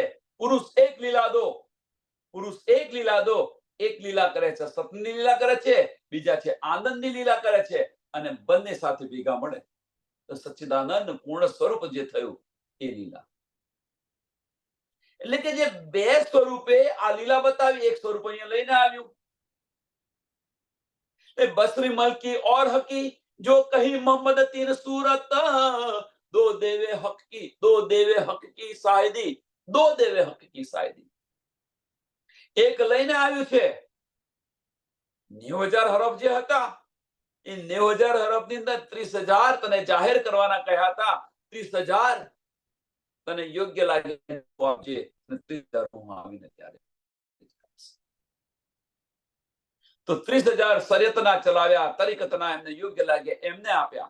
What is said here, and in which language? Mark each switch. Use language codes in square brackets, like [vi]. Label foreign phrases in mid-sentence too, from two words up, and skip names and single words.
[gu] પુરુષ એક લીલા દો, પુરુષ એક લીલા દો, એક લીલા કરે છે, સતની લીલા કરે છે, બીજા છે આનંદની લીલા કરે છે, અને બંને સાથે ભેગા મળે તો સચ્ચિદાનંદ પૂર્ણ સ્વરૂપ જે થયું એ લીલા. એટલે કે જે બે સ્વરૂપે આ લીલા બતાવી, એક સ્વરૂપ અહીંયા લઈને આવ્યું. [hi] बसरी मलकी और हकी, जो कही मोहम्मद तीन सूरत, दो देवे हक की शाहिदी, दो देवे हक की शाहिदी. [gu] એક લઈને આવ્યું છે 90,000 હરફ જે હતા, એ 90,000 હરફ ની અંદર 30,000 તને જાહેર કરવાના કહ્યા હતા. 30,000 તને યોગ્ય લાગે આપજે, 30,000 હું આવીને ત્યારે તો 30,000 શરીયતના ચલાવ્યા, તરીકતના એમને યોગ્ય લાગે એમને આપ્યા.